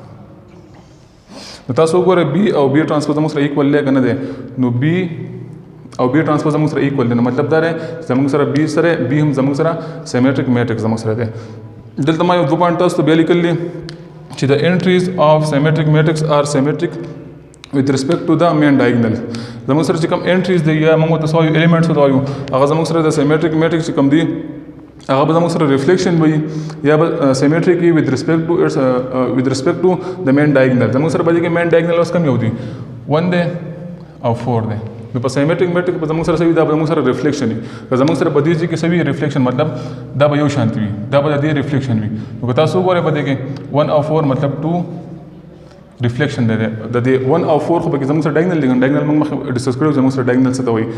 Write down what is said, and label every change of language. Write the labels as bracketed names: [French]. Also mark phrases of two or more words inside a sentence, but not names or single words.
[Pashto] نو تاسو وګورئ B او B ټرانسپوز زموږ سره ایکوال دی که نه دی. نو B او B ټرانسپوز زموږ سره ایکوال دی نو مطلب دا دی زموږ سره B سره B هم زموږ سره [English] symmetric matrix [Pashto] زموږ سره دی. دلته ما یو 2 پوینټ تاسو ته بیا لیکلی چې د [English] entries of symmetric matrix are symmetric with respect to the main diagonal. [Pashto] زموږ سره چې کوم انټریز دی یا موږ ته وایو الیمنټس ته وایو هغه زموږ سره د [English] symmetric matrix [Pashto] چې کوم دی هغه به زموږ سره ریفلیکشن وي یا به سیمیټریک وي [English] with respect to the main diagonal. [Pashto] زموږ سره به چې [English] main diagonal [Pashto] اوس کوم یو دی 1 دی او 4 دی. نو په [English] symmetric matrix [Pashto] په زموږ سره سوي دا به زموږ سره ریفلیکشن وي که زموږ سره په دې ځای کې سوي ریفلیکشن مطلب دا به یو شانتي وي دا به د دې ریفلیکشن وي. نو که تاسو وګورئ په دې کې 1 او 4 مطلب 2 ریفلیکشن دی د دې 1 او 4 خو پکې زموږ سره ډایګنل دی ډایګنل موږ مخکې ډسکس کړو زموږ سره ډایګنل څه ته وایي.